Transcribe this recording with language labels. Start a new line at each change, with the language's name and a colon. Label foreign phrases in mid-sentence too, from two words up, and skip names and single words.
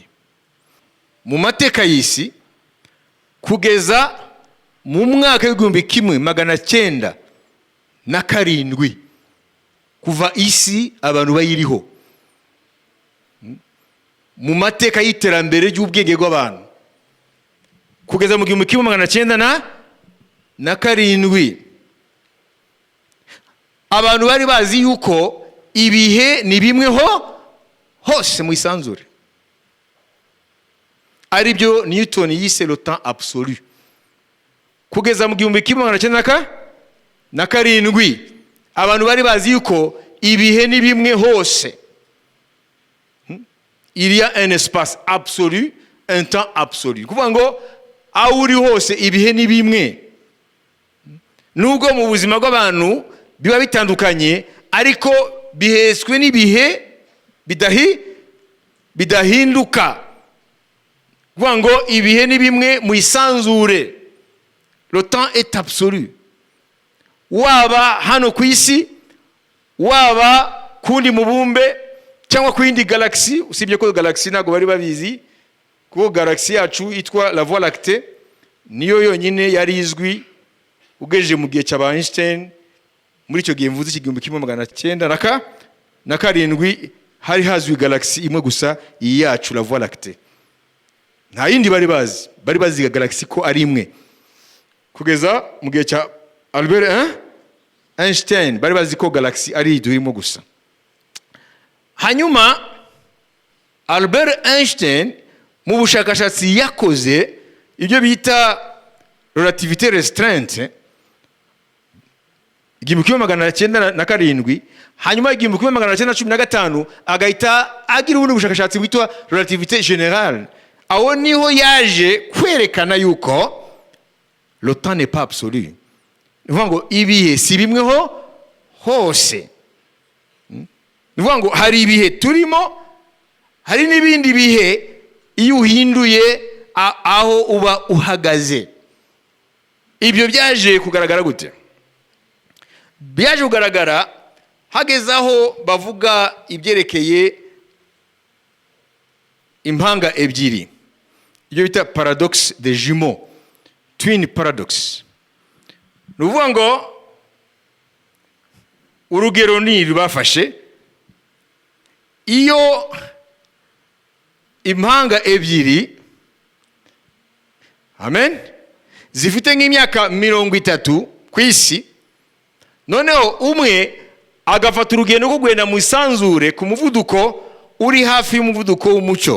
Kinyarwanda: Mu mateka y'isi kugeza mu mwaka w'igihumbi kimwe magana cyenda na karindwi, kuva isi abantu bayiriho, mu mateka y'iterambere ry'ubwenge bw'abantu, kugeza mu gihumbi kimwe magana cyenda na karindwi, abantu bari bazi yuko ibihe ni bimwe hose mu isanzure. Ari byo Newton yise
French: le temps absolu.
Kinyarwanda: Kugeza mu gihumbi kimwe magana cyenda na karindwi, abantu bari bazi yuko ibihe ni bimwe hose.
French: Il y a un espace absolu, un temps absolu.
Kinyarwanda: Kuvuga ngo aho uri hose ibihe ni bimwe. Nubwo mu buzima bw'abantu biba bitandukanye, ariko biheswe n'ibihe bidahinduka. Kuvuga ngo ibihe ni bimwe mu isanzure.
French: Le temps est absolu.
Kinyarwanda: Waba hano ku isi, waba kundi mubumbe, cyangwa ku yindi galaxy. Usibye ko galaxy ntago bari babizi, kuko galaxy yacu itwa la Voie lactée niyo yonyine yari izwi ugejeje mu gihe cya Einstein. Muri icyo gihe mvuze igihumbi kimwe magana cyenda na karindwi, hari hazwi galaxy imwe gusa, iyi yacu la Voie lactée. Nta yindi bari bazi galaxy ko ari imwe. Kugeza mu gihe cya Albert Einstein bari bazi ko galaxy ari idurimo gusa. Hanyuma Albert Einstein mu bushakashatsi yakoze ibyo bita
French: relativité restreinte,
Kinyarwanda: igihumbi kimwe magana cyenda na karindwi, hanyuma igihumbi kimwe magana cyenda na cumi na gatanu agahita agira ubundi bushakashatsi bwitwa
French: relativité générale.
Kinyarwanda: Aho niho yaje kwerekana yuko
French: le temps n'est pas absolu.
Kinyarwanda: Nivuga ngo ibihe si bimwe hose. Nivuga ngo hari ibihe turimo, hari n'ibindi bihe iyo uhinduye aho uba uhagaze. Ibyo byaje kugaragara gute? Byaje kugaragara hageze aho bavuga ibyerekeye impanga ebyiri, ibyo bita
French: paradoxe des jumeaux,
English: twin paradox.
Kinyarwanda: Nuvuga ngo urugero ni rubafashe, iyo impanga ebyiri, amen, zifite nk'imyaka 30 ku isi, noneho umwe agafata urugendo rwo kugenda mu isanzure ku muvuduko uri hafi y'umuvuduko w'umucyo.